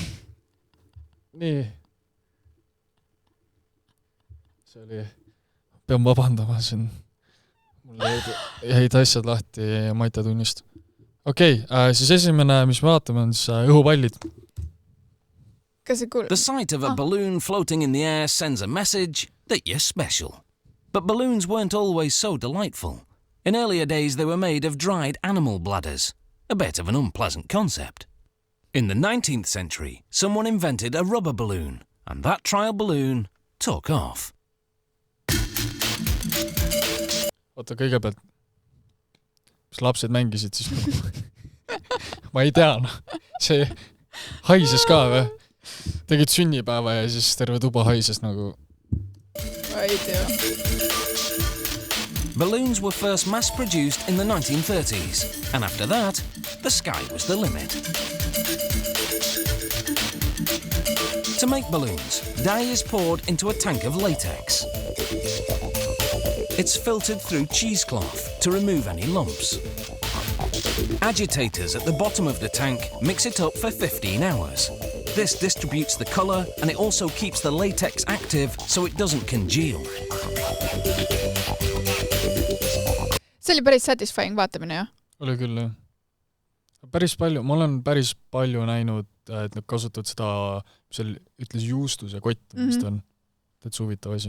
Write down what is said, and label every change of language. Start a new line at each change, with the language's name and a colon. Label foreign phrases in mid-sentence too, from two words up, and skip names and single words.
Estonian: Nii. See oli, pean vabandama, mul jäid asjad lahti maitatunnist. Okei, siis esimene, mis me vaatame, on siis õhupallid. Kas see kuuleb?
English: The sight of a balloon floating in the air sends a message that you're special. But balloons weren't always so delightful. In earlier days, they were made of dried animal bladders, a bit of an unpleasant concept. In the 19th century, someone invented a rubber balloon, and that trial balloon took off.
Estonian: Oota, kõigepealt, mis lapsed mängisid siis ma ei tea, see haises ka või? Tegid sünnipäeva ja siis terve tuba haises nagu... Ma ei tea.
English: Balloons were first mass-produced in the 1930s, and after that, the sky was the limit. To make balloons, dye is poured into a tank of latex. It's filtered through cheesecloth to remove any lumps. Agitators at the bottom of the tank mix it up for 15 hours. This distributes the colour and it also keeps the latex active so it doesn't congeal.
Estonian: See oli päris satisfying vaatamine, jah? Oli küll, jah. Ma olen päris palju näinud, et nad kasutavad seda, mis seal ütles juustuse kott, mis ta on. Täitsa huvitav asi.